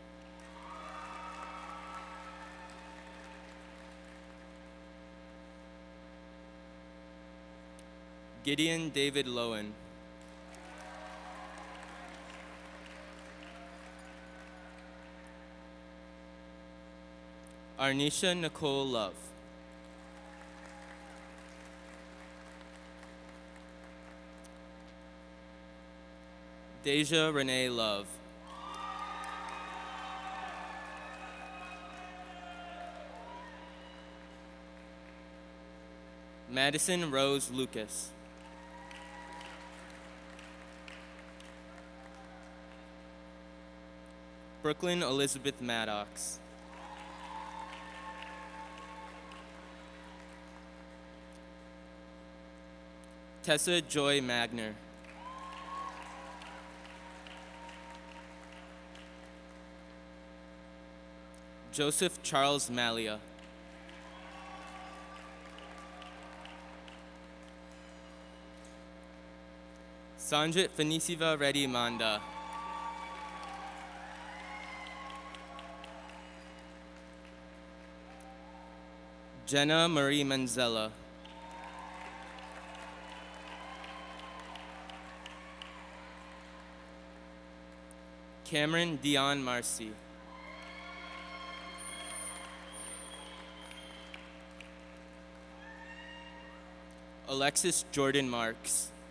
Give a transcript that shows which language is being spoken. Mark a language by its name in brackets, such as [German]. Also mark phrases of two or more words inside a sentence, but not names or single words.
[English] Gideon David Lowen. Arnisha Nicole Love. Deja Renee Love. Madison Rose Lucas. Brooklyn Elizabeth Maddox. Tessa Joy Magner. Joseph Charles Malia. Sanjit Fanisiva Reddy Manda. Jenna Marie Manzella. Cameron Dion Marcy. Alexis Jordan Marks.